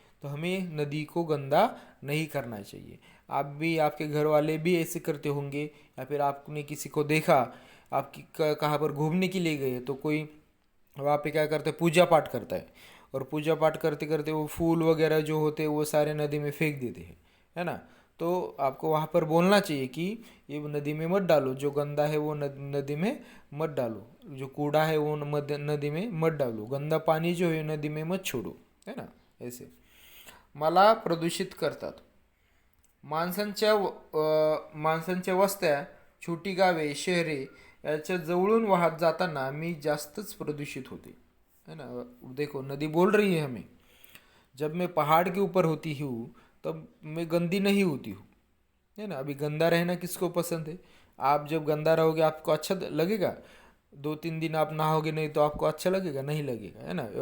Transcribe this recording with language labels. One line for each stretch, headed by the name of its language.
Hindi: तो हमें नदी को गंदा नहीं करना चाहिए। आप भी, आपके घर वाले भी ऐसे करते होंगे, या फिर आपने किसी को देखा, आप कहाँ पर घूमने के लिए गए तो कोई वहाँ पे क्या करता है, पूजा पाठ करता है, और पूजा पाठ करते करते वो फूल वगैरह जो होते हैं वो सारे नदी में फेंक देते हैं, है ना। तो आपको वहाँ पर बोलना चाहिए कि ये नदी में मत डालो, जो गंदा है वो नदी में मत डालो, जो कूड़ा है वो नदी में मत डालो, गंदा पाणी जो है नदी में मत छोड़ो, है ना।
Marathi: ऐसे मला प्रदूषित करतात माणसांच्या वस्त्या, छोटी गावे, शहरे याच्या जवळून वाहत जाताना मी जास्तच प्रदूषित होते, है ना।
Hindi: देखो नदी बोल रही है हमें, जब मैं पहाड़ के ऊपर होती हूँ तब मैं गंदी नहीं होती हूँ, है ना। अभी गंदा रहना किसको पसंद है? आप जब गंदा रहोगे आपको अच्छा लगेगा? 2-3 दिन आप नहाओगे नहीं तो आपको अच्छा लगेगा? नहीं लगेगा, है ना।